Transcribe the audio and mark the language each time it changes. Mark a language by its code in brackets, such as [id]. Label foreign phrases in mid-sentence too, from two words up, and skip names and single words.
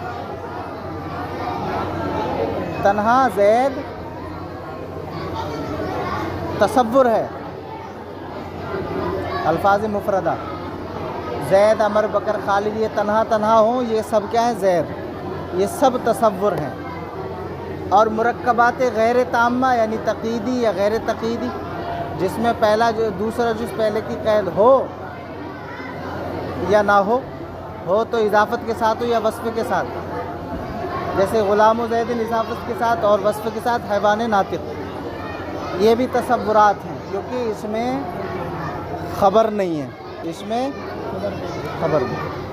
[ur] تنہا زید تصور ہے، الفاظ مفردہ، زید، عمر، بکر، خالد، یہ تنہا ہوں، یہ سب کیا ہیں؟ زید، یہ سب تصور ہیں۔ اور مرکبات غیر تامہ یعنی تقییدی یا غیر تقییدی، جس میں دوسرا جز پہلے کی قید ہو یا نہ ہو تو اضافت کے ساتھ ہو یا وصف کے ساتھ، جیسے غلام و زید اضافت کے ساتھ اور وصف کے ساتھ حیوان ناطق، یہ بھی تصورات ہیں کیونکہ اس میں خبر نہیں ہے، اس میں خبر بھی.